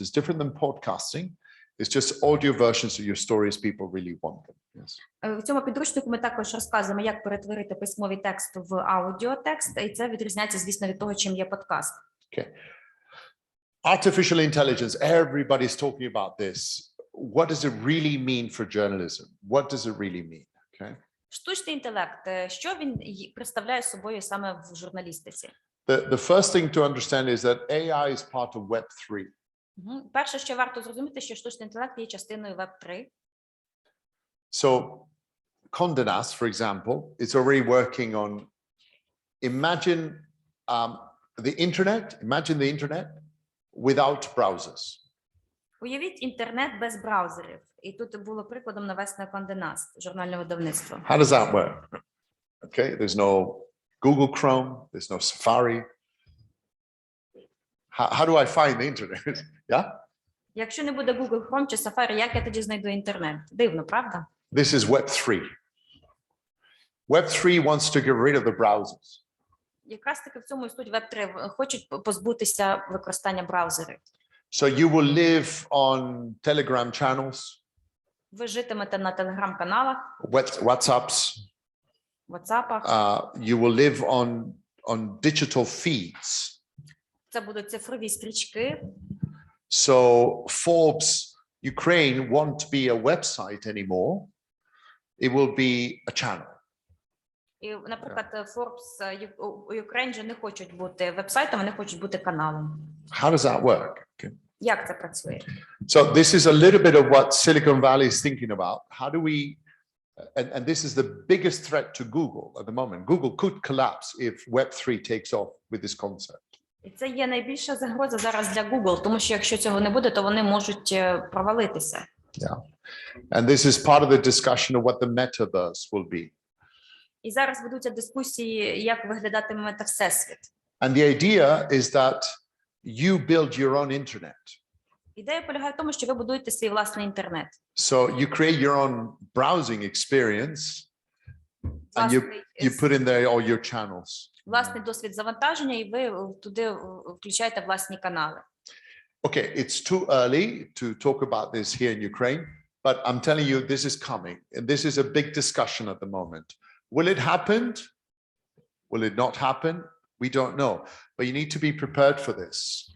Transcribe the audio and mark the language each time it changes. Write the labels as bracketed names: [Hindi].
[English] It's different than podcasting. It's just audio versions of your stories. People really want them. Yes. [Ukrainian] В цьому підручнику ми також розказуємо, як перетворити письмовий текст в аудіотекст, і це відрізняється, звісно, від того, чим є подкаст. [English] Okay. Artificial intelligence, everybody's talking about this. What does it really mean for journalism? What does it really mean? Okay. [Ukrainian] Штучний інтелект, що він представляє собою саме в журналістиці? [English] The first thing to understand is that AI is part of Web3. [Ukrainian] Перше, що варто зрозуміти, що штучний інтелект є частиною Web3. [English] So Condé Nast, for example, is already working on, imagine the internet without browsers. [Ukrainian] Уявіть інтернет без браузерів. І тут було прикладом наведено Condé Nast, журнальне видавництво. [English] How does that work? Okay, there's no Google Chrome, there's no Safari. How do I find the internet? Yeah? [Ukrainian] Якщо не буде Google Chrome чи Safari, як я тоді знайду інтернет? Дивно, правда? [English] This is Web3. Web3 wants to get rid of the browsers. [Ukrainian] Якраз таки в цьому і суть Web3. Хочуть позбутися використання браузерів. [English] So you will live on Telegram channels. [Ukrainian] Ви житимете на телеграм-каналах, [English] WhatsApps. [Ukrainian] WhatsAppах. [English] You will live on digital feeds. [Ukrainian] Це будуть цифрові стрічки. [English] So Forbes Ukraine won't be a website anymore. It will be a channel. [Ukrainian] І, наприклад, Forbes Ukraine же не хочуть бути вебсайтом, вони хочуть бути каналом. [English] How does that work? Okay. [Ukrainian] Як це працює? [English] So this is a little bit of what Silicon Valley is thinking about. How do we, and this is the biggest threat to Google at the moment. Google could collapse if Web3 takes off with this concept. [Ukrainian] І це є найбільша загроза зараз для Google, тому що якщо цього не буде, то вони можуть провалитися. [English] Yeah. And this is part of the discussion of what the metaverse will be. [Ukrainian] І зараз ведуться дискусії, як виглядатиме метавсесвіт. [English] And the idea is that you build your own internet. [Ukrainian] Ідея полягає в тому, що ви будуєте свій власний інтернет. [English] So you create your own browsing experience and you put in there all your channels. [Ukrainian] Власний досвід завантаження, і ви туди включаєте власні канали. [English] Okay, it's too early to talk about this here in Ukraine, but I'm telling you, this is coming. And this is a big discussion at the moment. Will it happen? Will it not happen? We don't know. But you need to be prepared for this.